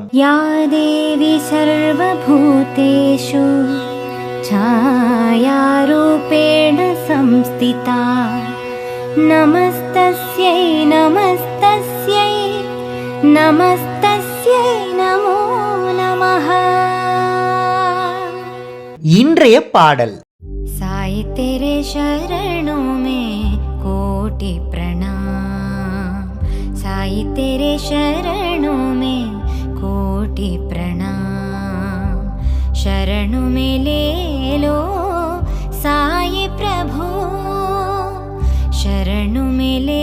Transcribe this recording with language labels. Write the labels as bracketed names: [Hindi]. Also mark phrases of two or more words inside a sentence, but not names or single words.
[Sanskrit] या देवी सर्वभूतेषु छायारूपेण संस्थिता नमस्तस्यै नमस्तस्यै नमस्तस्यै नमो नमः. [Tamil] இன்றைய பாடல்: [Hindi] சாயி तेरे शरणों में कोटि प्रणाम, साई तेरे शरणों में कोटि प्रणाम, शरणों में ले लो साई प्रभु, शरणों में ले